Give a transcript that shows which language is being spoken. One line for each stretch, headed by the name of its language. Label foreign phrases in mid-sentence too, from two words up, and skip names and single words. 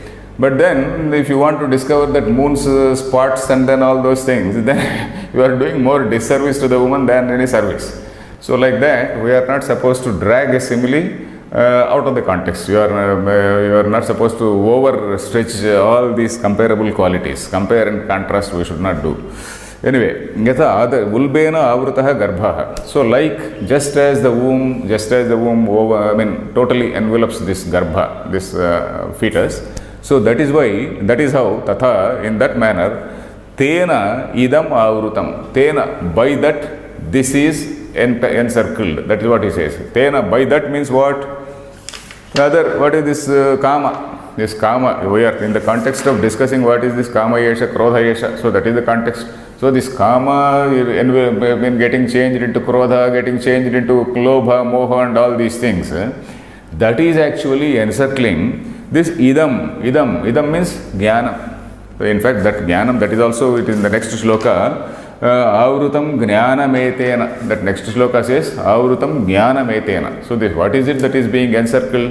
English: But then if you want to discover that moon's spots and then all those things, then you are doing more disservice to the woman than any service. So like that, we are not supposed to drag a simile out of the context. You are not supposed to overstretch all these comparable qualities. Compare and contrast we should not do. Anyway,
Sanskrit: यथा वुल्बेन आवृतः गर्भ.
English: So like just as the womb totally envelops this garbha, this fetus. So that is how tatha, in that manner,
Sanskrit: तेन इदम् आवृतम्.
English: Tena, by that this is encircled. That is what he says. Tena, by that means what? What is this kama? This kama, we are in the context of discussing what is this
Sanskrit: काम एष, क्रोध एष.
English: So that is the context. So this kama getting changed into krodha, getting changed into lobha, moha and all these things. That is actually encircling this idam. Idam means jnana. So in fact, that jnanam, that is also it in the next shloka.
Sanskrit: आवृतं ज्ञानमेतेन.
English: That next shloka says
Sanskrit: आवृतं ज्ञानमेतेन.
English: So this, what is it that is being encircled?